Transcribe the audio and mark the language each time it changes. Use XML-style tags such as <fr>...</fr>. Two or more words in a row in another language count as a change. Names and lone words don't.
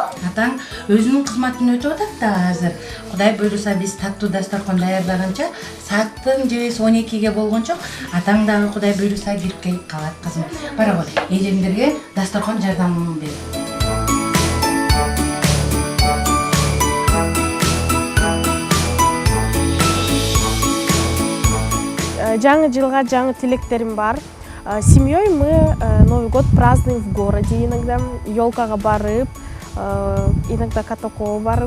<ky>Атаң өзүнүн кызматын өтүп атат да азыр. Кудай буйруса биз таттуу дасторкон даярдаганча, сааттын жебеси 12ге болгончо атаң дагы Кудай буйруса кирип келип калат, кызым. Барабы, эжеңдерге дасторкон жардамын бер. Жаңы жылга жаңы тилектерим бар.</ky> <ru>Семьей мы Новый год празднуем в городе иногда,</ru> <ky>елкага барып,</ky> <ru>иногда</ru> <ky>катокого барып.</ky>